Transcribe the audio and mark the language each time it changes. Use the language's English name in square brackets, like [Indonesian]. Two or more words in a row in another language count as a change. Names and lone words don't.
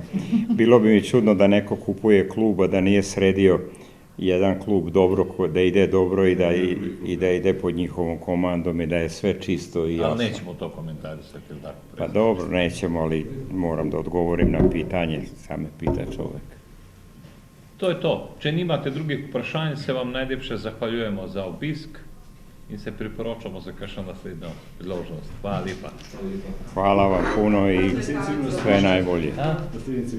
[Serbian] Bilo bi mi čudno da neko kupuje kluba, da nije sredio jedan klub dobro, da ide dobro i da ide pod njihovom komandom i da je sve čisto i jasno. Ali nećemo to komentarisati, ili tako? Pa dobro, nećemo, ali moram da odgovorim na pitanje, sam me pita čovjek. To je to. [Slovenian] Če nimate drugih vprašanj, se vam najlepše zahvaljujemo za obisk in se priporočamo za kakšno naslednjo priložnost. Hvala lepa. [Serbian] Hvala vam puno i sve najbolje.